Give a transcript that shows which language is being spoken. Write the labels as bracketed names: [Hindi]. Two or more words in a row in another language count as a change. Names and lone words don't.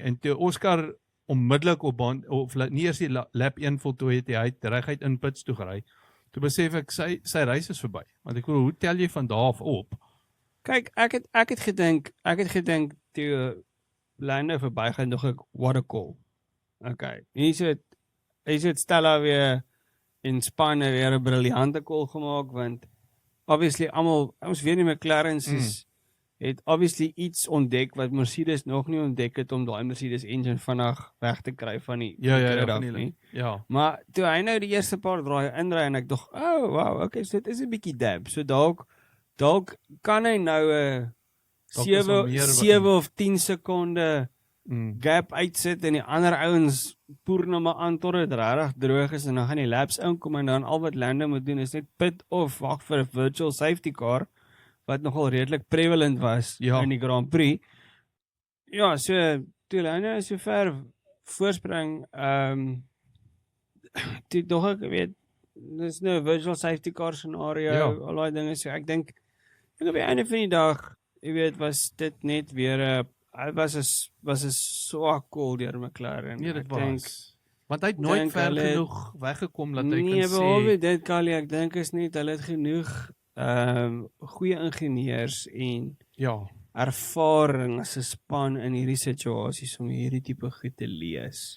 [Afrikaans] En toe Oscar onmiddellik op baan of nie eers die lap 1 voltooi het, hy het reguit in pits toe gery. Toe besef ek sy reis is verby. Want ek bedoel, hoe tel jy van daar af op? Kyk, ek het gedink toe Lando verbygaan nog ek [English] what a call. [Afrikaans] Okay. Hier het Stella weer in Spanje weer 'n briljante call gemaak want obviously ons weet nie McLaren het obviously iets ontdek wat Mercedes nog nie ontdek het om daai Mercedes engine vinnig weg te kry van die grid af nie. Ja. Maar toe hy nou die eerste paar draaie inry en ek dog, [English] oh wow, okay, [Afrikaans] so dit is 'n bietjie dab. So dalk kan hy nou 'n 7 of 10 sekonde gap uitsit en die ander ouens poer nou maar aan tot dit regtig droog is en dan gaan die laps inkom en dan al wat Lando moet doen is net pit of wag vir 'n [English] virtual safety car [Afrikaans] wat nogal redelik prevalent was in die Grand Prix. Ja, so toe Lando so ver voorspring, toe dog ek weet dis nou 'n [English] virtual safety car scenario, [Afrikaans] al daai dinge, so ek dink op die einde van die dag, jy weet, was dit net weer 'n was 'n swak call deur McLaren. Nee, dit ek was. Denk, want hy het nooit ver genoeg weggekom dat hy nee, kan sê. Nee, dit Kali, ek dink is net hulle het genoeg goeie ingenieurs en ervaring as 'n span in hierdie situasies om hierdie tipe goed te lees.